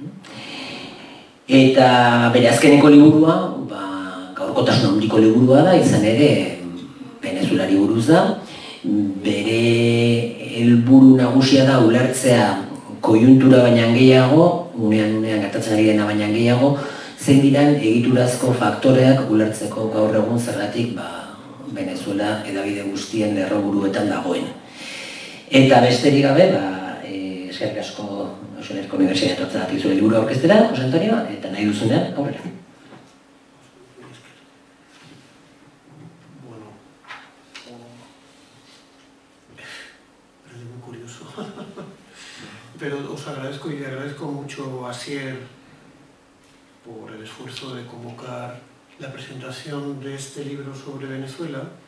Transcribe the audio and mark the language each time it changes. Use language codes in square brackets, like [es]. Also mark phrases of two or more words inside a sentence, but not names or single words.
[eu] Eta bere azkeneko liburua, gaurkotasun handiko liburua da, izan ere Venezuelari buruz da, bere helburu nagusia da ulertzea koiuntura baina gehiago, unean gertatzen ari dena baina gehiago, zein diren egiturazko faktoreak ulertzeko gaur egun zergatik Venezuela hedabide guztien lerroburuetan dagoen. Eta besterik gabe, eskerrik asko Euskal Herriko Unibertsitateatik zure liburu aurkeztera, Jose Antonio, eta nahi duzunean, aurrera. [es] Pero os agradezco y le agradezco mucho a Asier por el esfuerzo de convocar la presentación de este libro sobre Venezuela.